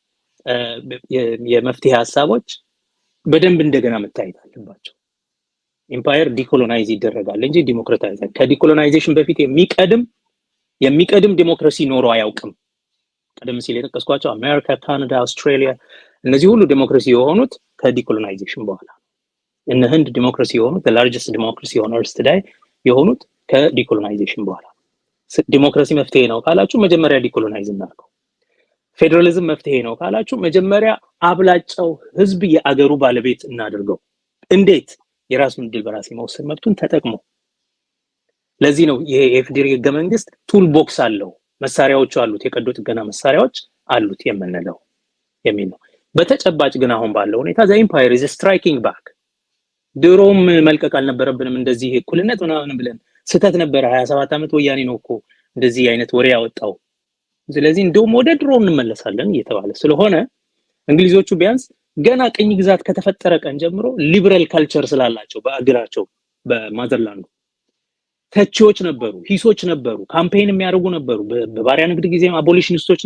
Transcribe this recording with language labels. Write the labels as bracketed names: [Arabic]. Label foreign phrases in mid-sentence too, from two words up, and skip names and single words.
[Amharic] የመፍትሄ ሀሳቦች በደንብ እንደገና መታየት አለባቸው። [English] empire decolonize [Amharic] ይደረጋል እንጂ ዲሞክራታይዝ ከዲኮሎናይዜሽን በፊት የሚቀድም ዲሞክራሲ ኖሮ አያውቅም። ቀደም ሲል የጠቀስኳቸው አሜሪካ፣ ካናዳ፣ አውስትራሊያ እነዚህ ሁሉ ዲሞክራሲ የሆኑት ከዲኮሎናይዜሽን በኋላ እነ ህንድ ዲሞክራሲ የሆኑት [English] the democracy on earth today [Amharic] የሆኑት ከዲኮሎናይዜሽን በኋላ። ዲሞክራሲ መፍትሄ ነው ካላችሁ መጀመሪያ ዲኮሎናይዝ እናድርገው። ፌደራሊዝም መፍትሄ ነው ካላችሁ መጀመሪያ አብላጫው ህዝብ የአገሩ ባለቤት እናድርገው። እንዴት? የራሱን ድል በራስ የመወሰን መብቱን ተጠቅሞ። ለዚህ ነው ይሄ የፌደራል ህገ መንግስት [English] tool box [Amharic] አለው፣ መሳሪያዎች አሉት፣ የቀዶ ጥገና መሳሪያዎች አሉት የምንለው የሚል ነው። በተጨባጭ ግን አሁን ባለው ሁኔታ [English] the empire is striking back። [Amharic] ድሮም መልቀቅ አልነበረብንም እንደዚህ እኩልነት ምናምን ብለን ስተት ነበር። 27 ዓመት ወያኔ ነው እኮ እንደዚህ አይነት ወሬ ያወጣው። ስለዚህ እንደውም ወደ ድሮ እንመለሳለን እየተባለ ስለሆነ እንግሊዞቹ ቢያንስ ገና ቅኝ ግዛት ከተፈጠረ ቀን ጀምሮ [English] liberal culture [Amharic] ስላላቸው በአገራቸው በማዘርላንዱ ተቺዎች ነበሩ፣ ሂሶች ነበሩ፣ ካምፔን የሚያደርጉ ነበሩ። በባሪያ ንግድ ጊዜም አቦሊሽኒስቶች